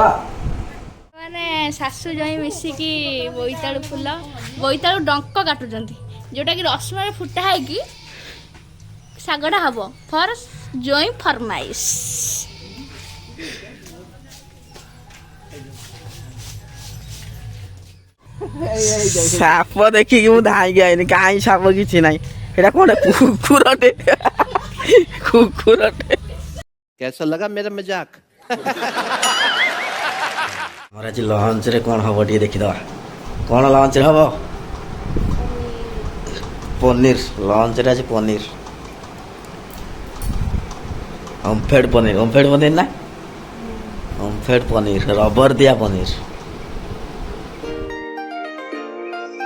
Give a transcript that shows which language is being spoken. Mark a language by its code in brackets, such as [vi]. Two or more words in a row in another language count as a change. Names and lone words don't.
[or] ମାନେ ଶାଶୁ ଜଇଁ ମିଶିକି ବୋଇତାଳୁ ଡଙ୍କ କାଟୁଛନ୍ତି, ଯୋଉଟାକି ରସୁଣରେ ଫୁଟା ହେଇକି ଶାଗଟା ହବ ଫର ଜଇଁ ଫରମାଇଶ। ସାପ ଦେଖିକି ମୁଁ ଧାଇଁକି ଆଇନି। କାହିଁ ସାପ କିଛି ନାହିଁ, ଏଇଟା କ'ଣ କୁକୁରଟେ। [hi] कैसा लगा मेरा मजाक? [or] ଆମର ଆଜି ଲଞ୍ଚରେ କ'ଣ ହବ ଟିକେ ଦେଖିଦେବା। କ'ଣ ଲଞ୍ଚରେ ହବ? ପନିର। ଲଞ୍ଚରେ ଆଜି ପନିର, ଓମଫେଡ ପନିର ନା ଓମଫେଡ ପନିର, ରବର ଦିଆ ପନିର।